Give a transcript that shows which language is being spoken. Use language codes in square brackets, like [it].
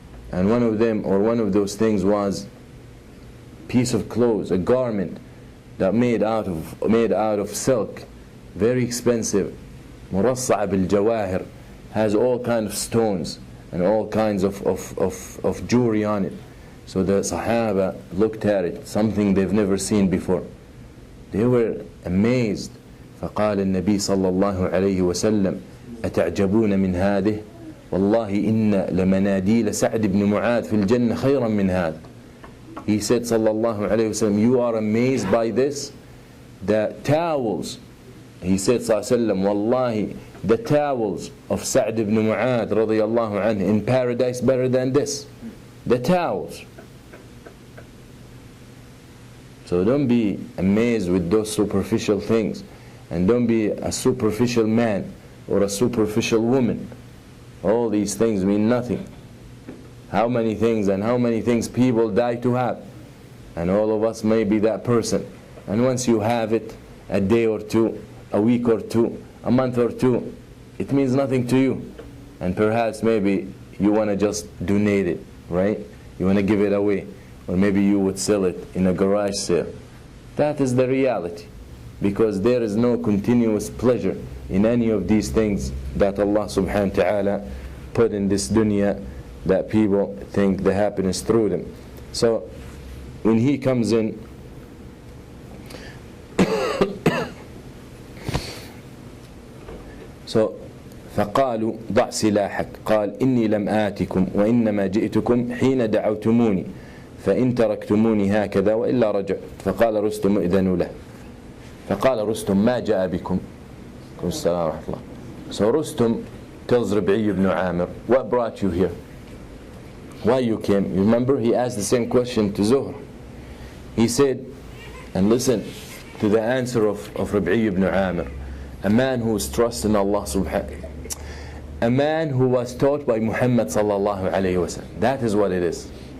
[en] And one of them, or one of those things was piece of clothes, a garment that made out of silk, very expensive, [ar] murassa'a bil jawahir, [en] has all kinds of stones and all kinds of jewelry on it. So the Sahaba looked at it, something they've never seen before. They were amazed. فقال النبي صلى الله عليه وسلم أتعجبون من هذه والله إن لمناديل سعد بن معاذ في الجنة خيرا من هذا. He said sallallahu alayhi wasallam, you are amazed by this? The towels, he said sallallahu alayhi wasallam, wallahi, the towels of Sa'd ibn Mu'adh radiyallahu anhu in paradise better than this. The towels. So don't be amazed with those superficial things. And don't be a superficial man or a superficial woman. All these things mean nothing. How many things people die to have. And all of us may be that person. And once you have it, a day or two, a week or two, a month or two, it means nothing to you. And perhaps maybe you want to just donate it, right? You want to give it away. Or maybe you would sell it in a garage sale. That is the reality. Because there is no continuous pleasure in any of these things that Allah subhanahu wa ta'ala put in this dunya, that people think the happiness through them. So when he comes in, so [ar] فقالوا ضع سلاحك قال إني لم آتكم وإنما جئتكم حين دعوتموني فإن تركتموني هكذا وإلا رجعت فقال رستم إذن له فقال رستم ما جاء بكم. السلام ورحمة الله. [en] So Rustum tells Rabi'i ibn Amir, what brought you here? Why you came? You remember he asked the same question to Zuhr. He said, and listen to the answer of Rabi'i ibn Amir, a man who is trusting Allah subhanahu, a man who was taught by Muhammad sallallahu alayhi wasallam. That is what it is.